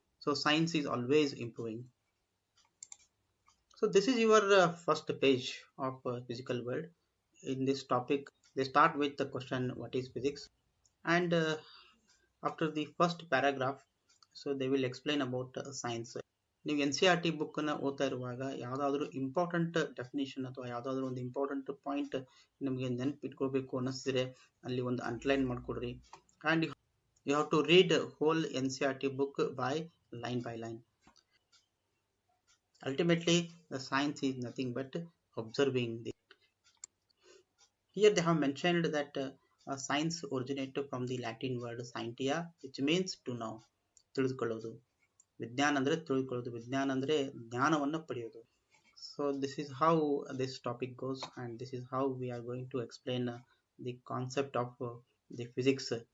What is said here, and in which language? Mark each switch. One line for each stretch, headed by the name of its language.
English: So science is always improving. So this is your first page of physical world. In this topic, they start with the question, what is physics? And after the first paragraph, so they will explain about science.
Kannada: ನೀವು N C R T ಬುಕ್ಕನ್ನು ಓದ್ತಾ ಇರುವಾಗ ಯಾವುದಾದ್ರೂ important definition ಅಥವಾ ಯಾವುದಾದ್ರೂ ಒಂದು important point ನಿಮಗೆ ನೆನಪಿಟ್ಕೋಬೇಕು ಅನ್ನಿಸಿದ್ರೆ ಅಲ್ಲಿ ಒಂದು ಅಂಡರ್ಲೈನ್ ಮಾಡಿಕೊಡ್ರಿ.
English: And you have to read whole N C R T book by line. Ultimately, the science is nothing but observing. Here they have mentioned that science originated from the Latin word scientia, which means to know,
Kannada: ತಿಳಿದುಕೊಳ್ಳೋದು. ವಿಜ್ಞಾನ ಅಂದರೆ ತಿಳಿದುಕೊಳ್ಳೋದು, ವಿಜ್ಞಾನ ಅಂದರೆ ಜ್ಞಾನವನ್ನು ಪಡೆಯೋದು.
English: So this is how this topic goes, and this is how we are going to explain the concept of the physics.